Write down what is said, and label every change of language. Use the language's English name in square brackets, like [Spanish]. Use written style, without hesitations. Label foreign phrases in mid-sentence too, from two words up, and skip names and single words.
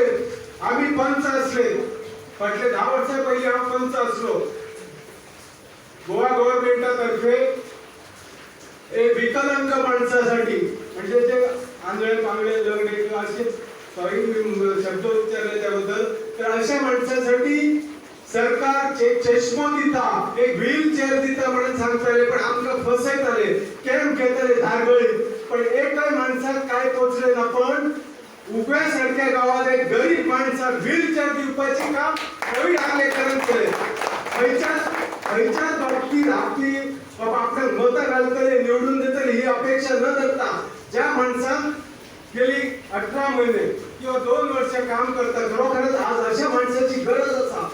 [Konkani] आम्ही पंच असले, फाटले 10 वर्षा पहिले आम्ही पंच असलो. गोवा गव्हर्नमेंटातर्फे विकलांग माणसासाठी म्हणजे जे आंधळे पांगळे लंगडे किंवा असे सॉरी शब्द उच्चारले त्याबद्दल, तर अशा माणसासाठी सरकार एक चष्मो दिता, एक व्हीलचेअर दिता म्हणून सांगताले, पण आमका फसयताले, कॅम्प घेतले धारगळीत, पण एकय माणसाक काय पोचले ना. पण उभ्या सारख्या गावात एक गरीब माणसाक व्हीलचेअर दिवपाचे काम प्रवीण आर्लेकरांनी केले. खयच्याच बाबतीत आपली बाबा आपल्याला मतं घालतले निवडून देतले ही अपेक्षा न धरता ज्या माणसाक गेली 18 महिने किंवा 2 वर्ष काम करता, खरोखरच आज अशा माणसाची गरज असा.